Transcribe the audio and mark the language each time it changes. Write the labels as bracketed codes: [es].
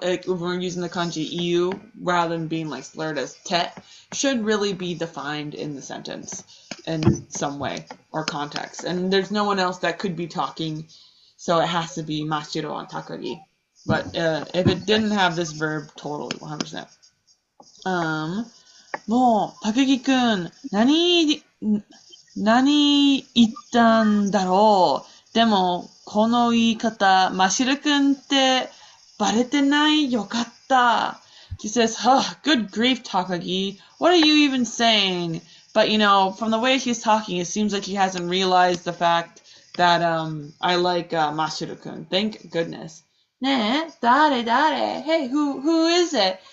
[en] If we're using the kanji iu rather than being like slurred as te, should really be defined in the sentence in some way or context. And there's no one else that could be talking, so it has to be Mashiro and Takagi. But if it didn't have this verb, totally 100%. [ja] もう、高木くん、何言ったんだろう。でも、この言い方、ましるくんってバレてないよかった。 [en] She says, good grief, Takagi. What are you even saying? But, from the way she's talking, it seems like she hasn't realized the fact that I like Mashiru-kun. Thank goodness. [ja] ねえ、誰 [en] Hey, who is it?